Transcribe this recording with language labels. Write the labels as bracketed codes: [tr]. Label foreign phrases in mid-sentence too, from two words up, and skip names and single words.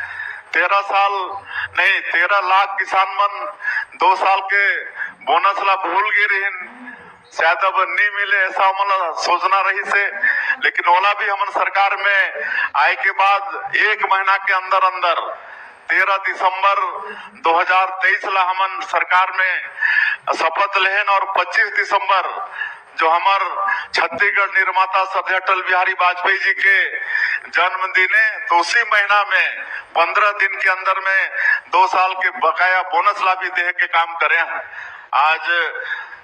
[hne] 13 लाख किसान मन 2 साल के बोनस ला भूल गए रहीन, शायद अब नहीं मिले ऐसा हमन सोचना रही से। लेकिन ओला भी हमन सरकार में आए के बाद 1 महीना के अंदर 13 दिसंबर 2023 ला हमन सरकार में शपथ लेहन और 25 दिसंबर जो हमार छत्तीसगढ़ निर्माता श्रद्धेय अटल बिहारी वाजपेयी जी के जन्मदिन है, तो उसी महीना में 15 दिन के अंदर में 2 साल के बकाया बोनस ला भी दे के काम करे हैं।